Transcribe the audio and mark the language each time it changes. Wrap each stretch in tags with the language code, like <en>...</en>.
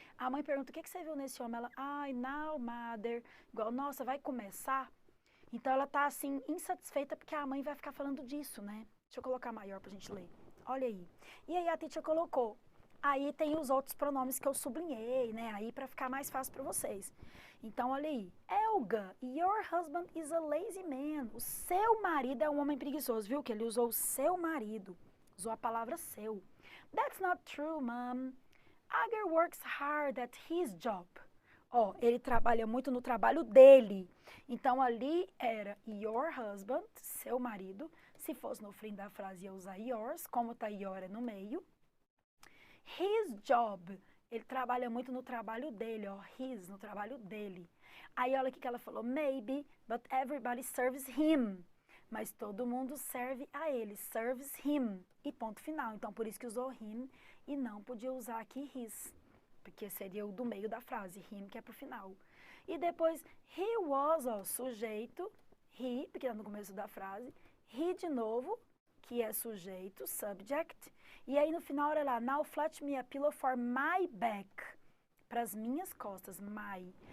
<pt>A mãe pergunta, o que você viu nesse homem? Ela, ai,</pt> <en>now, mother.</en> <pt>Igual, nossa, vai começar? Então, ela tá, assim, insatisfeita porque a mãe vai ficar falando disso, né? Deixa eu colocar maior pra gente ler. Olha aí. E aí, a teacher colocou. Aí, tem os outros pronomes que eu sublinhei, né? Aí, pra ficar mais fácil pra vocês. Então, olha aí.</pt> <en>Elga, your husband is a lazy man.</en> <pt>O seu marido é um homem preguiçoso, viu? Que ele usou o seu marido. Usou a palavra seu.</pt> <en>That's not true, mom. Agar works hard at his job.</en> <pt>Ó, ele trabalha muito no trabalho dele. Então, ali era your husband, seu marido. Se fosse no fim da frase, ia usar yours. Como tá your é no meio. His job. Ele trabalha muito no trabalho dele, ó. His, no trabalho dele. Aí, olha o que ela falou.</pt> <en>Maybe, but everybody serves him.</en> <pt>Mas todo mundo serve a ele.</pt> <en>Serves him.</en> <pt>E ponto final. Então, por isso que usou him e não podia usar aqui his. Porque seria o do meio da frase, him, que é pro final. E depois, he was, ó, sujeito, he, porque é no começo da frase, he de novo, que é sujeito, subject, e aí no final, olha lá,</pt> <en>now fetch me a pillow for my back,</en> <pt>para as minhas costas, my.</pt>